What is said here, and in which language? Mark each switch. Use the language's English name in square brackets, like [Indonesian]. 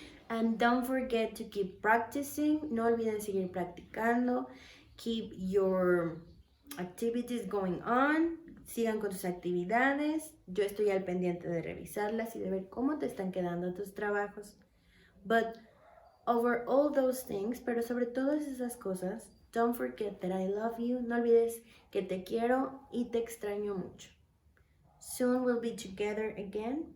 [English] And don't forget to keep practicing. [Spanish] No olviden seguir practicando. [English] Keep your activities going on. [Spanish] Sigan con sus actividades. Yo estoy al pendiente de revisarlas y de ver cómo te están quedando tus trabajos. [English] But over all those things, [Spanish] pero sobre todas esas cosas, [English] Don't forget that I love you. [Spanish] No olvides que te quiero y te extraño mucho. [English] Soon we'll be together again.